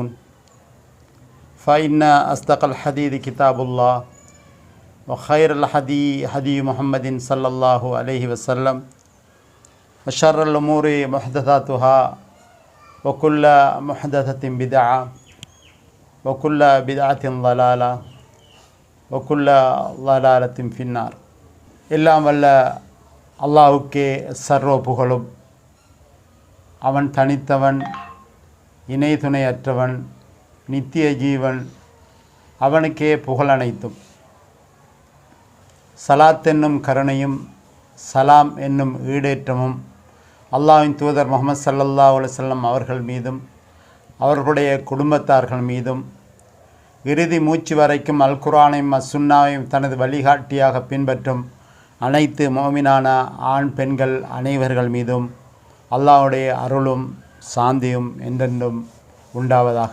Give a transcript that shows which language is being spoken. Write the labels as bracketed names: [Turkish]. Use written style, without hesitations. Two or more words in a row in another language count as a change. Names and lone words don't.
[Arabic] فإن أصدق الحديث كتاب الله وخير الهدي هدي محمد صلى الله عليه وسلم وشر الأمور محدثاتها وكل محدثة بدعة وكل بدعة ضلالة وكل ضلالة في النار. [Tamil] எல்லாம் வல்ல அல்லாஹ்வுக்கே சர்வ புகழும். அவன் தனித்தவன், இணை துணையற்றவன், நித்திய ஜீவன். அவனுக்கே புகழ் அனைத்தும். சலாத் என்னும் கருணையும் சலாம் என்னும் ஈடேற்றமும் அல்லாஹ்வின் தூதர் முஹம்மது [Arabic] صلى الله عليه وسلم [Tamil] அவர்கள் மீதும் அவர்களுடைய குடும்பத்தார்கள் மீதும் இறுதி மூச்சு வரைக்கும் அல் குர்ஆனையும் சுன்னாவையும் தனது வழிகாட்டியாக பின்பற்றும் அனைத்து மோமினான ஆண் பெண்கள் அனைவர்கள் மீதும் அல்லாஹ்வுடைய அருளும் சாந்தியும் என்றென்றும் உண்டாவதாக.